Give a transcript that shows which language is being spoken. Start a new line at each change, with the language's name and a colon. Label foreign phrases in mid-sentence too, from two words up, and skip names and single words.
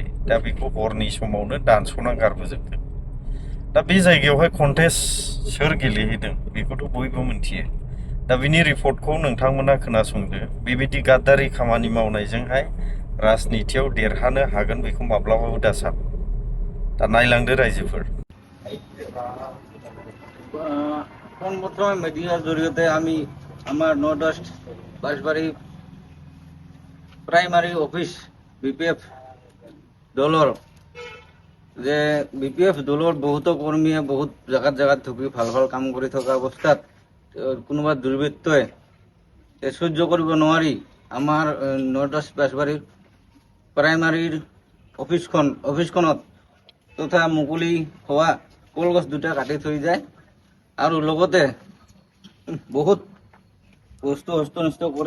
Bodo: दा बेखौ हरनि समावनो दानस'ना गारबोजोबदों। दा बे जायगायावहाय कन्टेस्ट सोर गेलेहैदों बेखौथ' बयबो मिथियो। दा बिनि रिपर्टखौ नोंथांमोना खोनासंदो। बेबायदि गाद्दारि खामानि मावनायजोंहाय राजनितियाव देरहानो हागोन बेखौ माब्लाबाबो दासान। दा नायलांदो रायजोफोर।
Assamese: পোনপ্রথমে মিডিয়ার জৰিয়তে আমি আমাৰ নর্থ ওয়েস্ট বাঁশবাৰী প্ৰাইমাৰী অফিস বিপিএফ দলৰ যে বিপিএফ দলৰ বহুতো কৰ্মীয়ে বহুত জাগাত ঢুকি ভাল কাম কৰি থকা অৱস্থাত কোনোবা দুৰ্বৃত্তই সহ্য কৰিব নোৱাৰি আমাৰ নর্থ ওয়েস্ট বাঁশবাৰীৰ প্ৰাইমাৰীৰ অফিসখনত তথা মুকলি হোৱা কলগছ দুটা কাটি থৈ যায় আৰু লগতে বহুত বস্তু হস্তনষ্ট কৰে।